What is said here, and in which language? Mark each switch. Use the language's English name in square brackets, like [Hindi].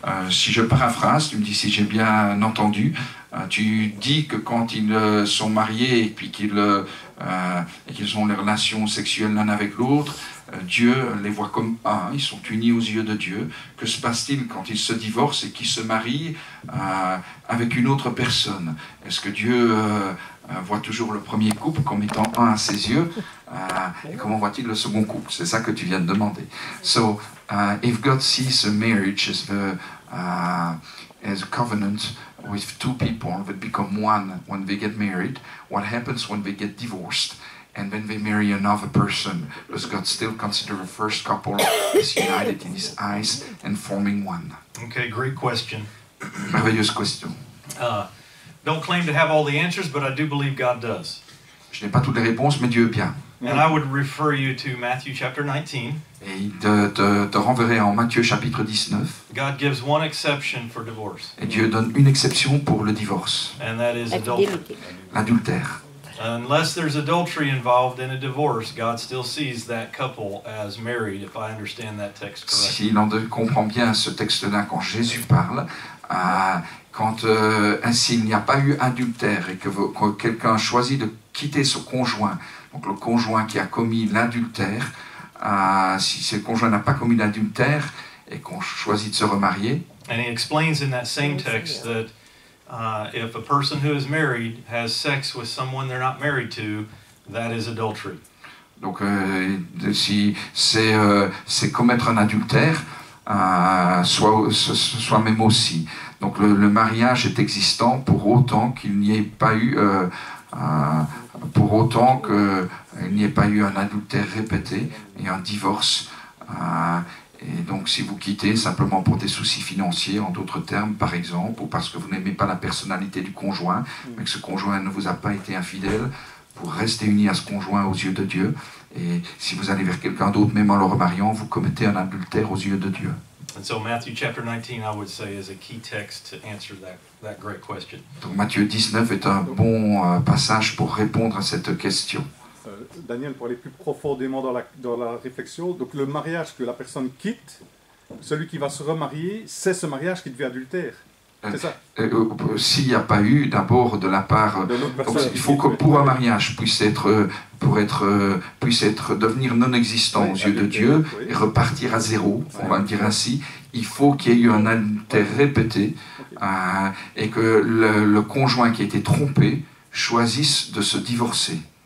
[French] Si je paraphrase, tu me dis si j'ai bien entendu, tu dis que quand ils sont mariés et puis qu'ils ont les relations sexuelles l'un avec l'autre, Dieu les voit comme un, ils sont unis aux yeux de Dieu. Que se passe-t-il quand ils se divorcent et qu'ils se marient avec une autre personne? Est-ce que Dieu voit toujours le premier couple comme étant un à ses yeux? Et comment voit-il le second couple? C'est ça que tu viens de demander. [English] So, if God sees a marriage as a covenant with two people that become one when they get married, what happens when they get divorced? And when they marry another person, does God still consider the first couple as united in His eyes and forming one? Okay, great question. [French] Merveilleuse question. [English] Don't claim to have all the answers, but I do believe God does. [French] Je n'ai pas toutes les réponses, mais Dieu est bien. [English] And I would refer you to Matthew chapter 19. [French] Et il te renverrai en Matthieu chapitre 19. [English] God gives one exception for divorce. [French] Et Dieu donne une exception pour le divorce. [English] And that is adultery. [French] L'adultère. [English] Unless there's adultery involved in a divorce, God still sees that couple as married, if I understand that text correctly. [French] Si l'on comprend bien ce texte-là quand Jésus parle, quand s'il n'y a pas eu adultère et que quelqu'un choisit de quitter son conjoint, donc le conjoint qui a commis l'adultère, si le conjoint n'a pas commis l'adultère et qu'on choisit de se remarier. [English] And he explains in that same text that if a person who is married has sex with someone they're not married to, that is adultery. [French] Donc si c'est commettre un adultère, soit même aussi. Donc le mariage est existant pour autant qu'il n'y ait pas eu un adultère répété et un divorce. Et donc si vous quittez simplement pour des soucis financiers, en d'autres termes par exemple, ou parce que vous n'aimez pas la personnalité du conjoint, mais que ce conjoint ne vous a pas été infidèle, vous restez unis à ce conjoint aux yeux de Dieu. Et si vous allez vers quelqu'un d'autre, même en le remariant, vous commettez un adultère aux yeux de Dieu. [English] And so Matthew chapter 19, I would say, is a key text to answer that great question. [French] Donc Matthieu 19 est un bon passage pour répondre à cette question. Daniel, pour aller plus profondément dans la réflexion, donc le mariage que la personne quitte, celui qui va se remarier, c'est ce mariage qui devient adultère. C'est ça. S'il n'y a pas eu d'abord de la part, il faut que pour un mariage puisse devenir non existant aux yeux de Dieu et repartir à zéro, on va le dire ainsi, il faut qu'il y ait eu un adultère répété et que le conjoint qui a été trompé choisisse de se divorcer.